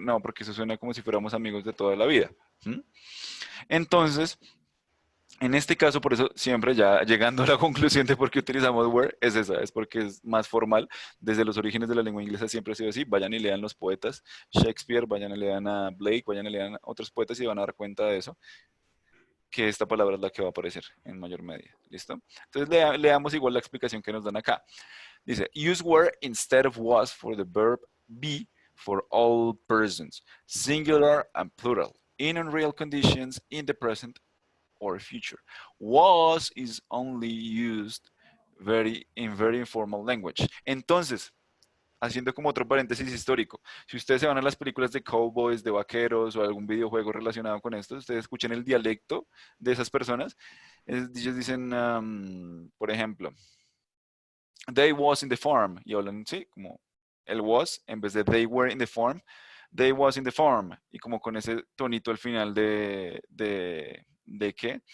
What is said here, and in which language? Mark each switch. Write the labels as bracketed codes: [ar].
[es] No, porque eso suena como si fuéramos amigos de toda la vida. ¿Mm? Entonces, en este caso, por eso siempre ya llegando a la conclusión de por qué utilizamos where, es esa, es porque es más formal. Desde los orígenes de la lengua inglesa siempre ha sido así. Vayan y lean los poetas, Shakespeare, vayan y lean a Blake, vayan y lean a otros poetas y van a dar cuenta de eso, que esta palabra es la que va a aparecer en mayor medida. ¿Listo? Entonces leamos igual la explicación que nos dan acá. Dice, [en] use were instead of was for the verb be for all persons, singular and plural, in unreal conditions, in the present or future. Was is only used in very informal language. [es] Entonces, haciendo como otro paréntesis histórico, si ustedes se van a las películas de cowboys, de vaqueros o algún videojuego relacionado con esto, ustedes escuchan el dialecto de esas personas, ellos dicen, por ejemplo, [en] they was in the farm, [es] y hablan, sí, como el was, en vez de [en] they were in the farm, [es] they was in the farm, y como con ese tonito al final ¿de qué?